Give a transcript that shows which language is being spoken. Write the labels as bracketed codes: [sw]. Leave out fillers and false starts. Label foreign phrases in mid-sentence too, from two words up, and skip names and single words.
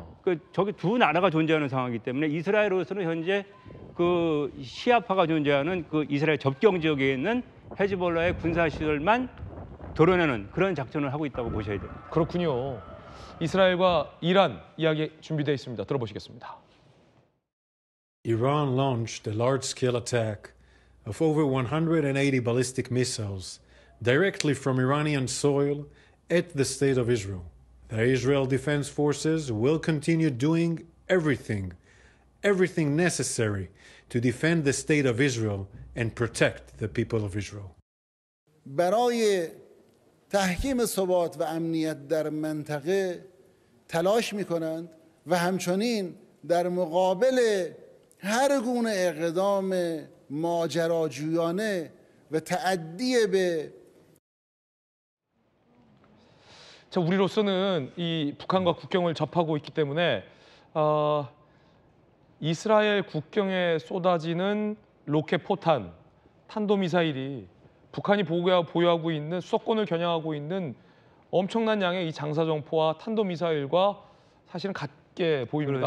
[ko] 그 저기 두 나라가 존재하는 상황이기 때문에 이스라엘로서는 현재 그 시아파가 존재하는 그 이스라엘 접경 지역에 있는 헤즈볼라의 군사 시설만 드러내는 그런 작전을 하고 있다고 보셔야 돼요. 그렇군요. 이스라엘과 이란 이야기 준비되어 있습니다. 들어보시겠습니다. [en] Iran launched a large-scale attack of over 180 ballistic missiles directly from Iranian soil at the state of Israel. The Israel Defense Forces will continue doing everything necessary to defend the state of Israel and protect the people of Israel. [fa] برای تحکیم ثبات و امنیت در منطقه تلاش می‌کنند و همچنین در مقابل هر گونه اقدام ماجراجویانه و تعدی به [ko] 자, 우리로서는 이 북한과 국경을 접하고 있기 때문에 이스라엘 국경에 쏟아지는 로켓 포탄, 탄도미사일이 북한이 보유하고 있는 수도권을 겨냥하고 있는 엄청난 양의 이 장사정포와 탄도미사일과 사실은 같게 보입니다.